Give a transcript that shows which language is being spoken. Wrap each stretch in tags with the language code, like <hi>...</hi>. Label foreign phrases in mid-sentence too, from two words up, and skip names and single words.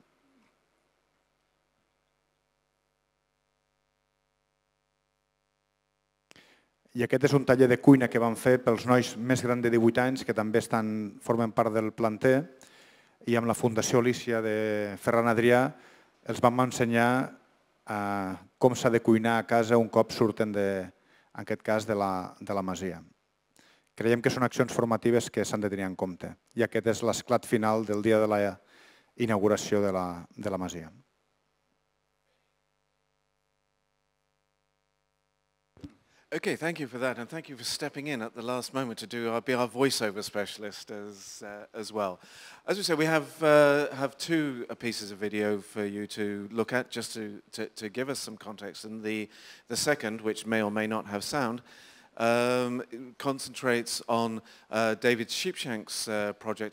<ca>I aquest és un taller de cuina que van fer pels nois més grans de 18 anys, que també formen part del planter, i amb la Fundació Alícia de Ferran Adrià els vam ensenyar com s'ha de cuinar a casa un cop surten, en aquest cas, de la Masia. Creiem que són accions formatives que s'han de tenir en compte, i aquest és l'esclat final del dia de la inauguració de la Masia.</ca> <en>Okay, thank you for that, and thank you for stepping in at the last moment to be our voiceover specialist as well. As we said, we have 2 pieces of video for you to look at, just to give us some context, and the second, which may or may not have sound, concentrates on David Sheepshank's project.</en>